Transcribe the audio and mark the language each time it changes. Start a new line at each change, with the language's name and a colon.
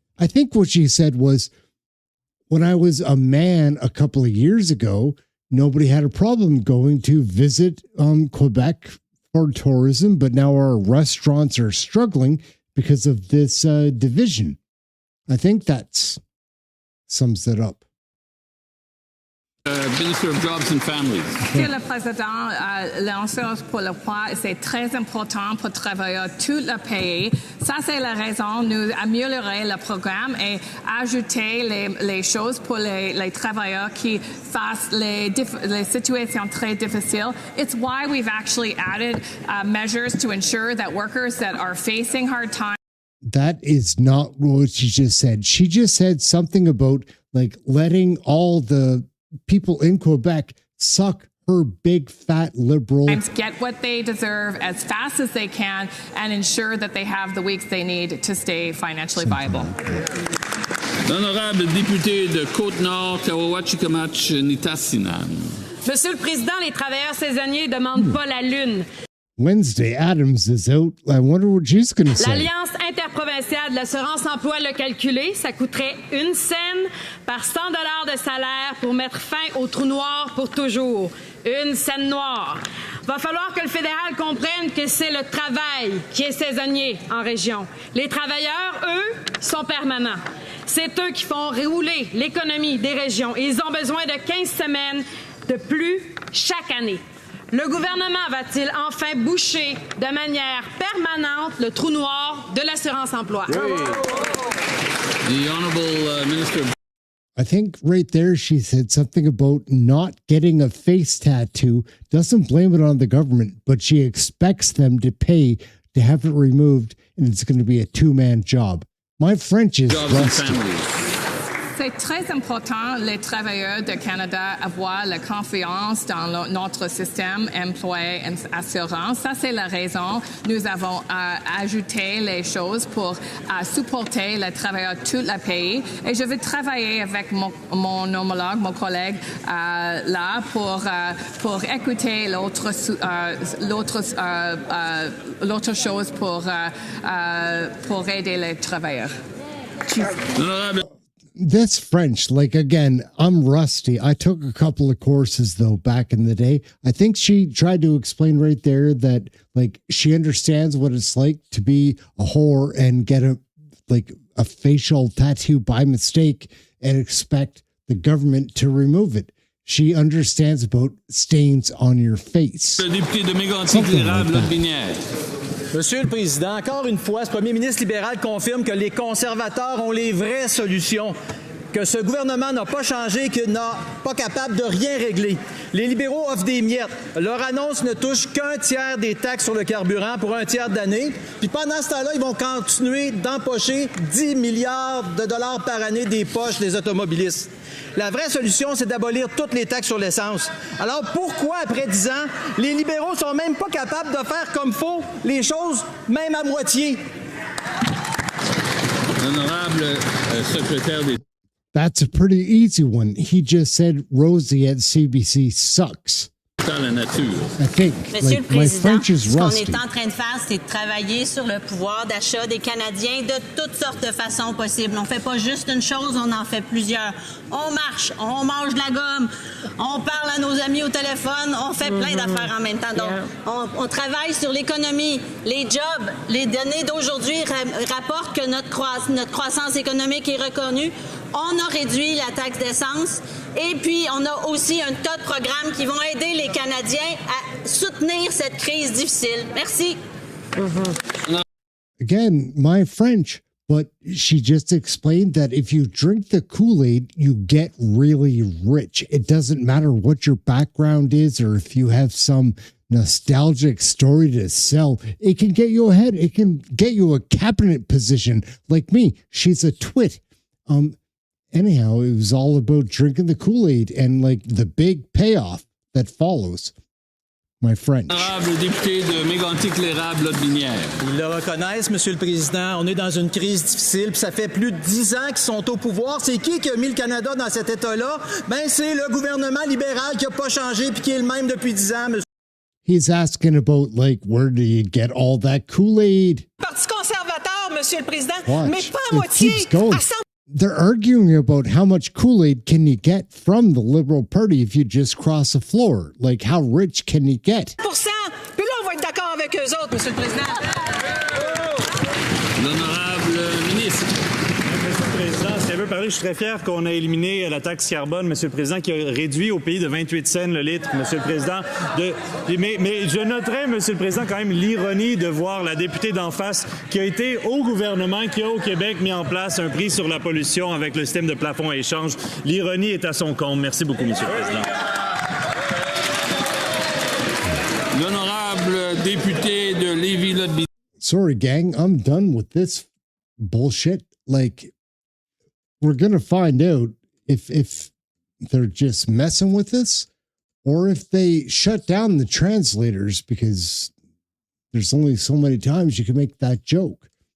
English: I think what she said was, when I was a man a couple of years ago, nobody had a problem going to visit Quebec for tourism, but now our restaurants are struggling because of this division. I think that sums it up. Minister of Jobs and Families.
French: Monsieur le Président, l'ensemble pour le poids, c'est très important pour travailler tout le pays. Ça, c'est la raison de nous améliorer le programme et ajouter les choses pour les travailleurs qui face les situations très difficiles.
English: It's why we've actually added measures to ensure that workers that are facing hard times. That is not what she just said. She just said something about like letting all the people in Quebec suck her big fat liberal. Get what they deserve as fast as they can and ensure that they have the weeks they need to stay financially viable.
French: L'honorable député de Côte-Nord, Kawawachikamach-Nitassinan. Monsieur le Président, les travailleurs saisonniers ne demandent pas la lune.
English: Wednesday Adams is out. I wonder what she's going to say.
French: L'Alliance interprovinciale de l'assurance-emploi l'a calculé. Ça coûterait 1 cent par 100 $ de salaire pour mettre fin au trou noir pour toujours. 1 cent noir. Va falloir que le fédéral comprenne que c'est le travail qui est saisonnier en région. Les travailleurs, eux, sont permanents. C'est eux qui font rouler l'économie des régions. Et ils ont besoin de 15 semaines de plus chaque année. Le gouvernement va-t-il enfin boucher de manière permanente le trou noir de l'assurance-emploi?
English: The Honourable Minister. I think right there she said something about not getting a face tattoo. Doesn't blame it on the government, but she expects them to pay to have it removed, and it's going to be a two-man job. My French is rusty.
French: C'est très important, les travailleurs de Canada, avoir la confiance dans notre système emploi et assurance. Ça, c'est la raison. Nous avons ajouté les choses pour supporter les travailleurs de tout le pays. Et je vais travailler avec mon homologue, mon collègue, là, pour écouter l'autre chose pour aider les travailleurs.
English: This French, like, again, I'm rusty. I took a couple of courses, though, back in the day. I think she tried to explain right there that, like, she understands what it's like to be a whore and get a facial tattoo by mistake and expect the government to remove it. She understands about stains on your face.
French: Le député de Mégantic-Lérable-Lotbinière. Monsieur le Président, encore une fois, ce premier ministre libéral confirme que les conservateurs ont les vraies solutions. que ce gouvernement n'a pas changé, qu'il n'est pas capable de rien régler. Les libéraux offrent des miettes. Leur annonce ne touche qu'un tiers des taxes sur le carburant pour un tiers d'année. Puis pendant ce temps-là, ils vont continuer d'empocher 10 milliards de dollars par année des poches des automobilistes. La vraie solution, c'est d'abolir toutes les taxes sur l'essence. Alors pourquoi, après 10 ans, les libéraux sont même pas capables de faire comme faut les choses, même à moitié? Honorable secrétaire d'État.
English: That's a pretty easy one. He just said Rosie at CBC sucks.
French: La nature.
English: I think.
French: Monsieur le Président, ce qu'on
English: rusty.
French: est en train de faire, c'est de travailler sur le pouvoir d'achat des Canadiens de toutes sortes de façons possibles. On ne fait pas juste une chose, on en fait plusieurs. On marche, on mange de la gomme, on parle à nos amis au téléphone, on fait plein d'affaires en même temps. Donc, on travaille sur l'économie, les jobs. Les données d'aujourd'hui rapportent que notre croissance économique est reconnue. On a réduit la taxe d'essence et puis on a aussi un tas de programmes qui vont aider les Canadiens à soutenir cette crise difficile. Merci.
English: Again, my French, but she just explained that if you drink the Kool-Aid, you get really rich. It doesn't matter what your background is or if you have some nostalgic story to sell. It can get you ahead. It can get you a cabinet position like me. She's a twit. Anyhow, it was all about drinking the Kool-Aid and like the big payoff that follows. My French.
French: Honorable député de Mégantic-Lérable-Lotbinière. Ils le reconnaissent, Monsieur le Président. On est dans une crise difficile, puis ça fait plus de 10 ans qu'ils sont au pouvoir. C'est qui a mis le Canada dans cet état-là? Ben, c'est le gouvernement libéral qui n'a pas changé puis qui est le même depuis 10 ans, Monsieur.
English: He's asking about, like, where do you get all that Kool-Aid?
French: Parti conservateur, Monsieur le Président,
English: Watch.
French: mais pas à moitié.
English: keeps going.
French: À 100.
English: They're arguing about how much Kool-Aid can you get from the Liberal Party if you just cross a floor. Like, how rich can you get?
French: Puis là, on va être d'accord avec eux autres, Monsieur le Président. L'honorable ministre. Monsieur le Président, si elle veut parler, je suis très fier qu'on ait éliminé la taxe carbone, Monsieur le Président, qui a réduit au pays de 28 cents le litre, Monsieur le Président. Mais je noterais, Monsieur le Président, quand même l'ironie de voir la députée d'en face qui a été au gouvernement, qui a au Québec mis en place un prix sur la pollution avec le système de plafond à échange. L'ironie est à son comble. Merci beaucoup, Monsieur le Président. L'honorable député de Lévis-Lotbinière.
English: Sorry, gang, I'm done with this bullshit. Like, we're going to find out if they're just messing with us or if they shut down the translators because there's only so many times you can make that joke.